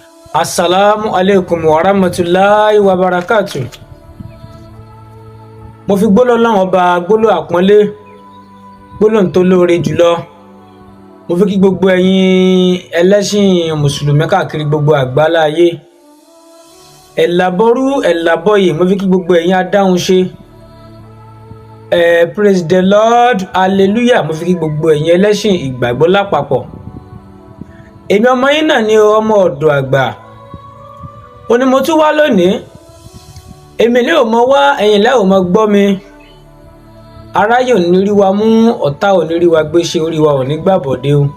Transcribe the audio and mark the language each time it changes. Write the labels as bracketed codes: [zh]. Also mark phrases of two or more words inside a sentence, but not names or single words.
[ar] السلام عليكم ورحمة الله وبركاته. [yo] Mo fi gbólóhùn Ọlọ́run ọba gbólóhùn àpọ́nlé gbólóhùn tó lóore jùlọ. Mo fi kí gbogbo ẹ̀yin ẹlẹ́sìn mùsùlùmí káàkiri gbogbo àgbáláyé. Ẹ̀làbọ̀rú ẹ̀làbọ̀yè mo fi kí gbogbo ẹ̀yin adáhunṣe. [en] Praise the Lord, hallelujah. [yo] Mo fi kí gbogbo ẹ̀yin ẹlẹ́sìn ìgbàgbọ́ lápapọ̀. Èmi ọmọ yín náà ni ọmọ ọ̀dọ̀ àgbà. Ó ní mo tún wá lónìí. Èmi lè ò mọ wá, ẹ̀yin lẹ́ ò mọ gbọ́ mi. Aráyé ò ní rí wa mú, ọ̀tá ò ní rí wa gbé, ṣe orí wa ò ní gbàbọ̀dé o.